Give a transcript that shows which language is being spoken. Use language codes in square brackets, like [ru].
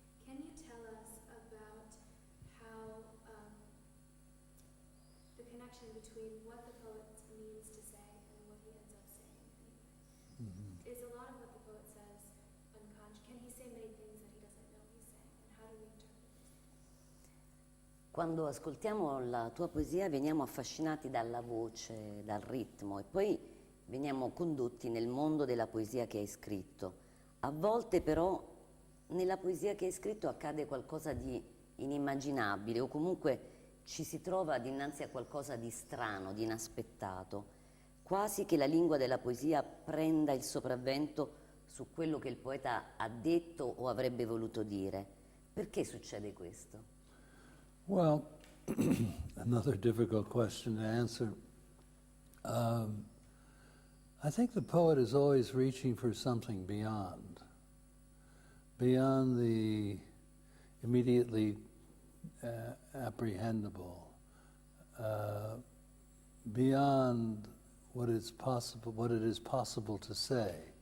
[en] Can you tell us about how the connection between what the poet means to say and what he ends up saying? Is a lot of what the poet says unconscious? Can he say many things that he doesn't know he's saying? And how do we interpret this? [it] Quando ascoltiamo la tua poesia veniamo affascinati dalla voce, dal ritmo e poi veniamo condotti nel mondo della poesia che hai scritto. A volte però nella poesia che hai scritto accade qualcosa di inimmaginabile o comunque ci si trova dinanzi a qualcosa di strano, di inaspettato, quasi che la lingua della poesia prenda il sopravvento su quello che il poeta ha detto o avrebbe voluto dire. Perché succede questo? [en] Well, another difficult question to answer. I think the poet is always reaching for something beyond the immediately apprehendable, beyond what it is possible to say.